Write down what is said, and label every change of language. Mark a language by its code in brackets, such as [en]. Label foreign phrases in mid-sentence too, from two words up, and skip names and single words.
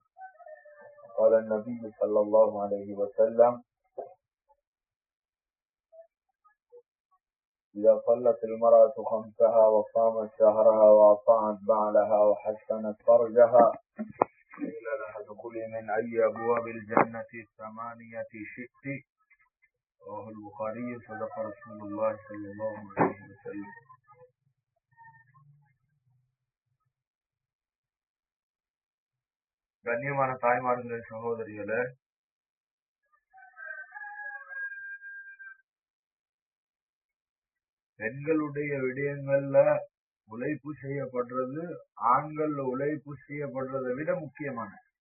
[ar] قال النبي صلى الله عليه وسلم: إذا صلت المرأة خمسها وصامت شهرها وأطاعت بعلها وحسنت فرجها قيل لها ادخلي من أي أبواب الجنة ثمانية شئت. رواه البخاري. صدق رسول الله صلى الله عليه وسلم. [ta] கண்ணியமான தாய்மார்களே, சகோதரிகளே, பெண்களுடைய விடயங்கள்ல உழைப்பு செய்யப்படுறது ஆண்கள் உழைப்பு செய்யப்படுறதை விட முக்கியமான.